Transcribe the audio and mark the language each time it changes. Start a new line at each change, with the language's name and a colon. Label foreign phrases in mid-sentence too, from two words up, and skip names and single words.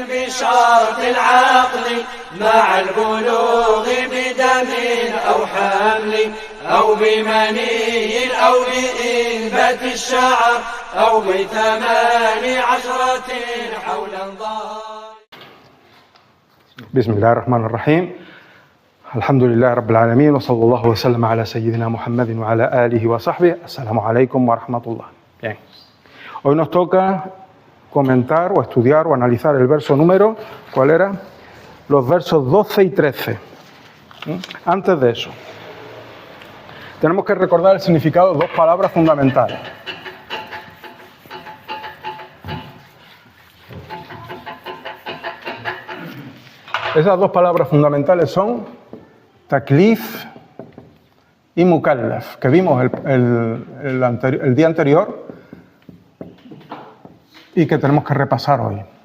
Arabic: بشرط العقل مع البلوغ بدم أو حمل أو بمني أو بإنبات الشعر أو ب18 حول الظهر. بسم الله الرحمن الرحيم. الحمد لله رب العالمين وصلى الله وسلم على سيدنا Muhammad وعلى آله وصحبه. السلام عليكم ورحمة الله.
Spanish: Bien. Hoy nos toca comentar o estudiar o analizar el verso número, ¿cuál era? Los versos 12 y 13. Antes de eso, tenemos que recordar el significado de dos palabras fundamentales. Esas dos palabras fundamentales son taklif y mukallaf, que vimos el día anterior y que tenemos que repasar hoy.